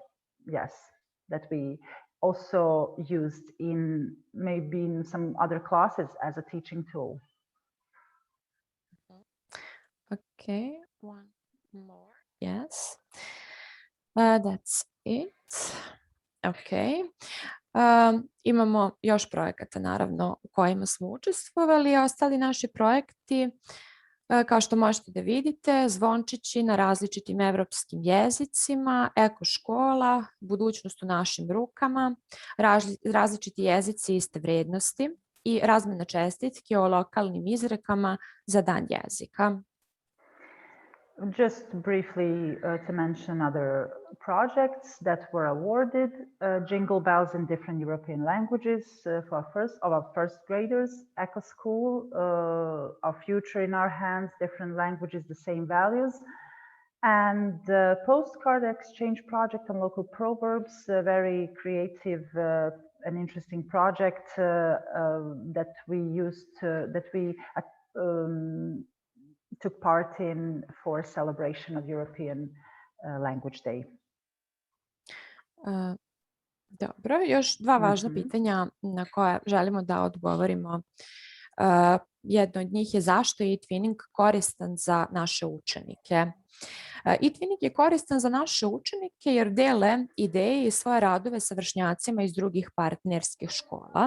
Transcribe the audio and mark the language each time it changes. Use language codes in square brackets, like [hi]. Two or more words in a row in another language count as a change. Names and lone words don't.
[en] Yes, that we also used in maybe in some other classes as a teaching tool. Okay, one more. Yes, that's it. Okay. [sr] Imamo još projekata naravno u kojima smo učestvovali, a ostali naši projekti, kao što možete da vidite, zvončići na različitim evropskim jezicima, eko škola, budućnost u našim rukama, različiti jezici iste vrednosti i razmena čestitke o lokalnim izrekama za dan jezika. [en] Just briefly to mention other projects that were awarded, Jingle Bells in different European languages for our first graders, Eco School, Our Future in Our Hands, different languages, the same values. And the postcard exchange project on local proverbs, a very creative and interesting project that we took part in for celebration of European Language Day. [sr] Dobro, još dva važna pitanja na koja želimo da odgovorimo. Jedno od njih je zašto je e-twinning koristan za naše učenike. E-twinning je koristan za naše učenike jer dele ideje i svoje radove sa vršnjacima iz drugih partnerskih škola.